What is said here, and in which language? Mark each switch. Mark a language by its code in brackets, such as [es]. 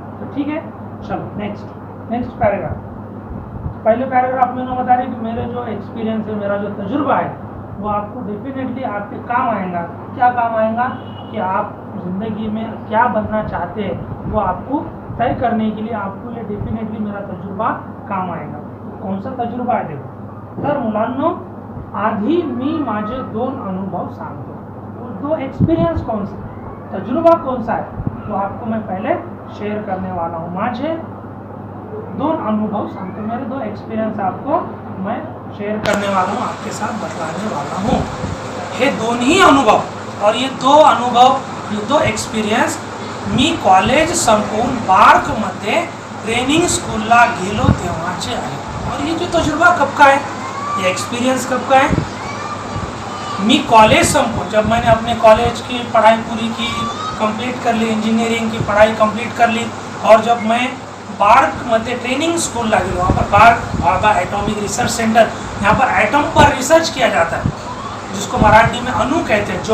[hi] तो ठीक है, चलो नेक्स्ट पैराग्राफ। पहले पैराग्राफ में मैं बता रही कि मेरे जो एक्सपीरियंस है, मेरा जो तजुर्बा है, वो आपको डेफिनेटली आपके काम आएगा। क्या काम आएगा कि आप ज़िंदगी में क्या बनना चाहते हैं वो आपको तय करने के लिए आपको ये डेफिनेटली मेरा तजुर्बा काम आएगा। कौन सा तजुर्बा [mr] आहे देखो, तर मुलांनो, आधी मी माझे 2 अनुभव सांगतो। [hi] वो 2 एक्सपीरियंस कौन सा, तजुर्बा कौन सा है, तो आपको मैं पहले शेयर करने वाला हूँ। [mr] माझे 2 अनुभव सांगतो, [hi] मेरे 2 एक्सपीरियंस आपको मैं शेयर करने वाला हूँ, आपके साथ बतलाने वाला हूँ। [mr] हे दोन्ही अनुभव [hi] और ये 2 अनुभव, [mr] ये 2 एक्सपीरियंस मी कॉलेज संपवून बार्कमध्ये ट्रेनिंग स्कूलला गेलो तेव्हाचे आहे। [hi] और ये जो तजुर्बा कब का है, ये एक्सपीरियंस कब का है, [mr] मी कॉलेज संपवून, [hi] जब मैंने अपने कॉलेज की पढ़ाई पूरी की, कंप्लीट कर ली, इंजीनियरिंग की पढ़ाई कंप्लीट कर ली, और जब मैं [mr] बार्कमध्ये ट्रेनिंग स्कूल ला गेलो, [hi] वहाँ पर bark, Bhabha atomic research centre, यहाँ पर एटम पर रिसर्च किया जाता है, जिसको मराठी में अणु कहते हैं।